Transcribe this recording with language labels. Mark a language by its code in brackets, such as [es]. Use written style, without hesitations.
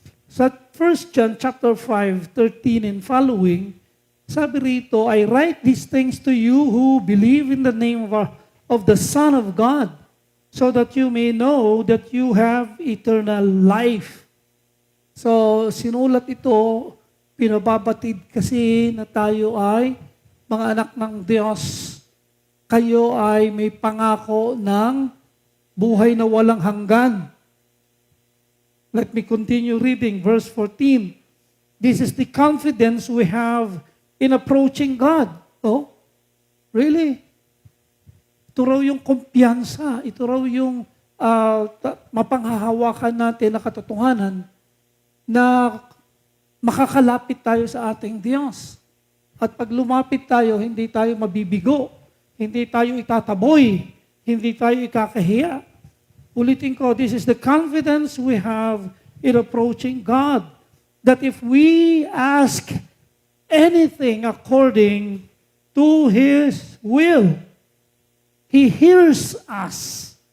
[en] Sa 1 John chapter 5, 13 and following, [tl] sabi rito, [en] I write these things to you who believe in the name of the Son of God, so that you may know that you have eternal life. [tl] So, sinulat ito, pinababatid kasi na tayo ay mga anak ng Diyos. Kayo ay may pangako ng buhay na walang hanggan. [en] Let me continue reading verse 14. This is the confidence we have in approaching God. Oh, really? [tl] Ito raw yung kumpiyansa. Ito raw yung mapanghahawakan natin na katotohanan na makakalapit tayo sa ating Diyos. At pag lumapit tayo, hindi tayo mabibigo. Hindi tayo itataboy. Hindi tayo ikakahiya. Ulitin ko, [en] this is the confidence we have in approaching God. That if we ask anything according to His will, He hears us.